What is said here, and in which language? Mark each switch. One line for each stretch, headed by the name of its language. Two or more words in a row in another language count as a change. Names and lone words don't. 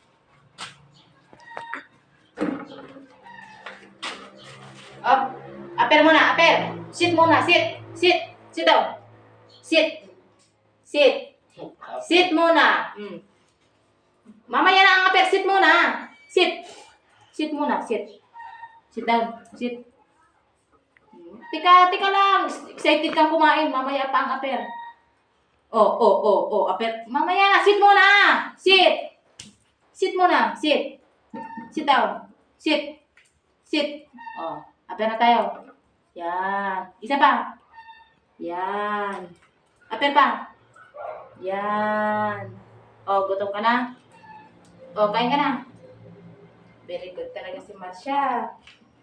English: Up.
Filipino: Aper muna, aper. Sit muna, sit. Sit.
English: Sit down.
Filipino: Sit. Sit. Sit muna. Mamaya na ang aper, sit muna. Sit. Sit muna, sit.
English: Sit down.
Filipino: Sit. Tika lang. Excited kang kumain. Mamaya pa ang aper. Aper. Mamaya na, sit muna. Sit. Sit muna, sit.
English: Sit down.
Filipino: Sit. Sit. Aper na tayo. Yan. Isa pa. Yan. Aper pa. Yan. Gutom ka na? Kain ka na.
English: Very good
Filipino: talaga si Marsha.